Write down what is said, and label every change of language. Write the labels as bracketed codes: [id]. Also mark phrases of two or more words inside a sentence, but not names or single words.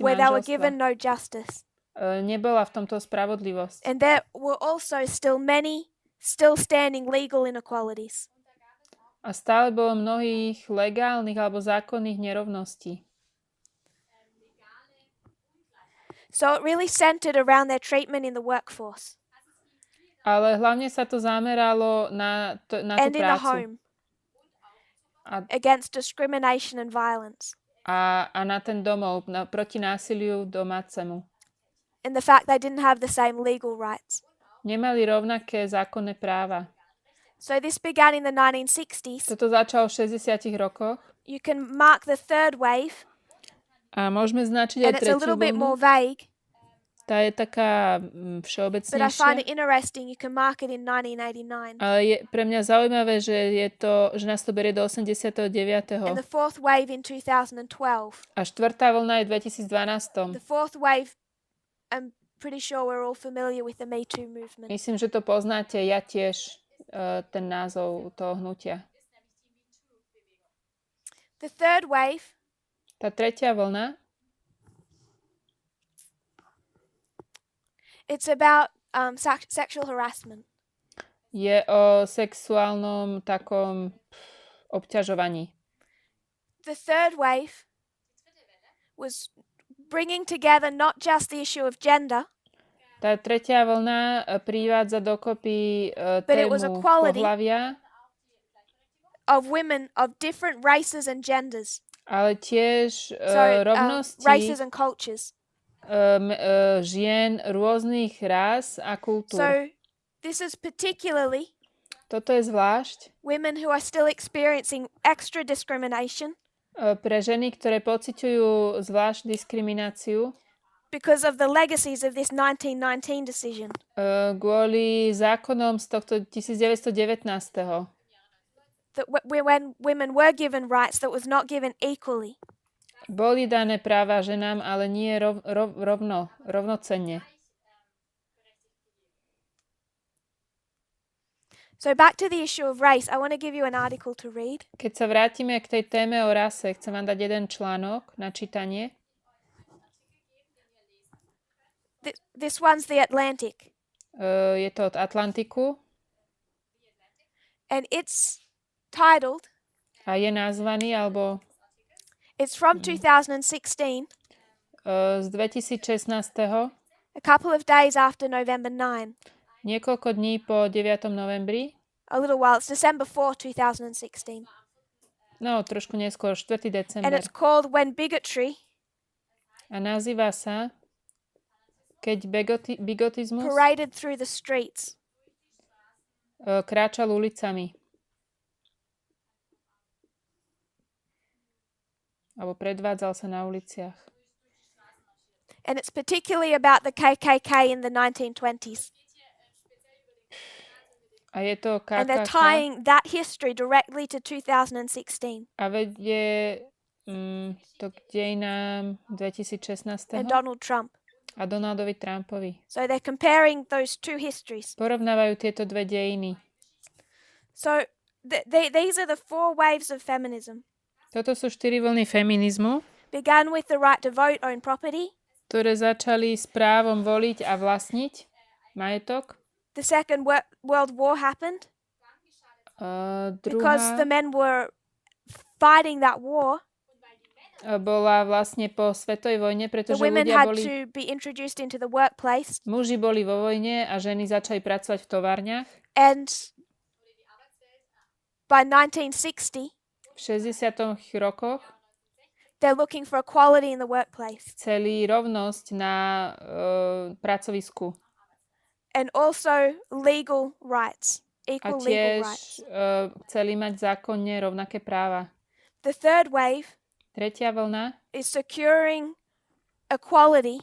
[en] where they were [sk] manželstva. [en] given no justice. [sk] Nebola v tomto spravodlivosť. [en] And there were also still many still standing legal inequalities. [sk] A stále bolo mnohých legálnych alebo zákonných nerovností. [en] So it really centered around their treatment in the workforce [sk] Ale hlavne sa to zameralo na tú [en] and in the [sk] prácu [en] home [sk] a, [en] against discrimination and violence, [sk] a na ten domov, proti násiliu domácemu. [en] and the fact they didn't have the same legal rights. [sk] Nemali rovnaké zákonné práva. [en] So this began in the 1960s. [sk] Toto začalo v 60 rokoch [en] You can mark the third wave, [sk] a môžeme značiť [en] and [sk] aj [en] it's a [sk] tretiu [en] little bit more [sk] vlnu. [en] vague, [sk] Tá je taká [en] but I find [sk] všeobecnejšia. [en] it interesting. You can mark it in 1989. [sk] Ale je pre mňa zaujímavé, že nás to berie do 89. [en] And the fourth wave in 2012. [sk] A štvrtá vlna je v 2012. [en] The fourth wave, I'm pretty sure we're all familiar with the Me Too movement. [sk] Myslím, že to poznáte, ja tiež, ten názov toho hnutia. [en] The third wave [sk] Tá tretia vlna [en] it's about sexual harassment. [sk] je o sexuálnom takom obťažovaní. [en] The third wave was bringing together not just the issue of gender, [sk] Tá tretia vlna privádza dokopy [en] But it was [sk] tému [en] equality. [sk] pohlavia, [en] of women of different races and genders. [sk] ale tiež rovnosti [en] Races and cultures. [sk] žien rôznych rás a kultúr. [en] So this is particularly [sk] Toto je zvlášť [en] women who are still experiencing extra discrimination [sk] pre ženy, ktoré pociťujú zvlášť diskrimináciu [en] because of the legacies of this 1919 decision. [sk] Kvôli zákonom z tohto 1919. [en] That when women were given rights that was not given equally. [sk] Boli dané práva ženám, ale nie rovnocenne. [en] So back to the issue of race, I want to give you an article to read. [sk] Keď sa vrátime k tej téme o rase, chcem vám dať jeden článok na čítanie. [en] This one's the Atlantic. [sk] Je to od Atlantiku [en] And it's titled, [sk] a je nazvaný, alebo [en] it's from 2016, [sk] z 2016. [en] a couple of days after November 9. [sk] Niekoľko dní po 9. novembri. [en] A little while, it's December 4, 2016. [sk] No, trošku neskôr, 4. [en] And [sk] december. [en] it's called When Bigotry [sk] A nazýva sa Keď bigotizmus [en] Paraded Through the Streets. [sk] kráčal ulicami. Alebo predvádzal sa na uliciach. [en] And it's particularly about the KKK in the 1920s. [sk] A je to [en] And they're [sk] KKK [en] tying that history directly to 2016 [sk] a vedie to k dejinám 2016 [en] and Donald Trump. [sk] a Donaldovi Trumpovi. [en] So they're comparing those two histories. [sk] Porovnávajú tieto dve dejiny. [en] So these are the four waves of feminism. [sk] Toto sú 4 vlny feminizmu, [en] Began with the right to vote, own property. [sk] ktoré začali s právom voliť a vlastniť majetok. [en] The Second World War happened because the [sk] Druhá [en] men were fighting that war. [sk] bola vlastne po svetovej vojne, [en] The [sk] pretože [en] women [sk] ľudia [en] had [sk] boli, [en] to be introduced into the workplace. [sk] muži boli vo vojne a ženy začali pracovať v továrniach. [en] And by 1960, [sk] V 60. rokoch [en] they're looking for equality in the workplace. [sk] chceli rovnosť na pracovisku [en] And also legal rights, [sk] a [en] equal legal [sk] tiež [en] rights. [sk] chceli mať zákonne rovnaké práva. [en] The third wave [sk] Tretia vlna [en] is securing equality